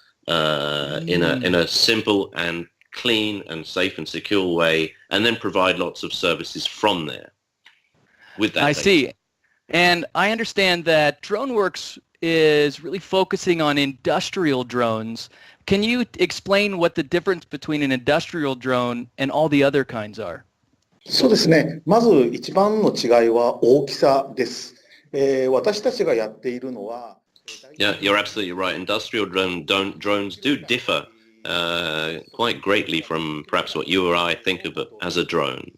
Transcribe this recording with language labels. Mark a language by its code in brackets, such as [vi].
[en] In a simple and clean and safe and secure way, and then provide lots of services from there. with that I data. see. And I understand that Droneworks is really focusing on industrial drones. Can you explain what the difference between an industrial drone and all the other kinds are? [ja] そうですね。まず一番の違いは大きさです。私たちがやっているのは、 [en] Yeah, you're absolutely right. Industrial drones do differ quite greatly from perhaps what you or I think of as a drone.